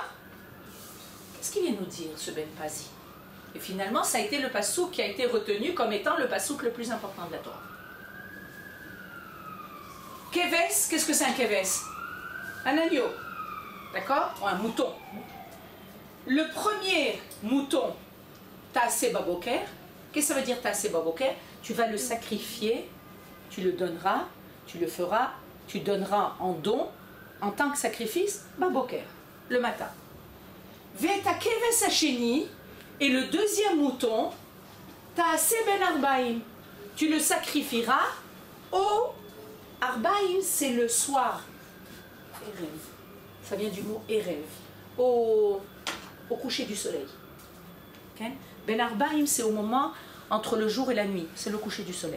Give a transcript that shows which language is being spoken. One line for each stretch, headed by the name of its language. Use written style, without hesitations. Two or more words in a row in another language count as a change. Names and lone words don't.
French: Qu'est-ce qu'il vient nous dire, ce Ben Pazi? Et finalement, ça a été le pasouk qui a été retenu comme étant le pasouk le plus important de la Torah. Keves, qu'est-ce que c'est un keves? Un agneau. D'accord? Ou un mouton. Le premier mouton,
Hebrew: תעשה בבוקר,
French: qu'est-ce que ça veut dire
Hebrew: תעשה בבוקר?
French: Tu vas le sacrifier, tu le donneras, tu le feras, tu donneras en don, en tant que sacrifice, baboker, le matin.
Hebrew: ואת הכבש השני,
French: et le deuxième mouton,
Hebrew: תעשה בין הערביים,
French: tu le sacrifieras au arba'im, c'est le soir. Erev. Ça vient du mot erev, au coucher du soleil. Okay?
Hebrew: בין הערביים,
French: c'est au moment entre le jour et la nuit, c'est le coucher du soleil.